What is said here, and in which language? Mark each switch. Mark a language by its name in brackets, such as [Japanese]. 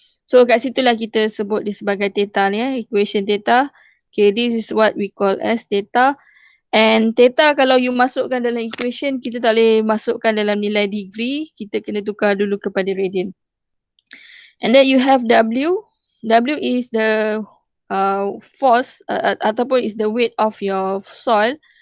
[Malay] So kat situlah kita sebut dia sebagai theta ni equation theta. [English] Okay, this is what we call as theta. [Malay] And theta kalau you masukkan dalam equation, kita tak boleh masukkan dalam nilai degree, kita kena tukar dulu kepada radian. [English] And then you have W. W is the force ataupun is the weight of your soil.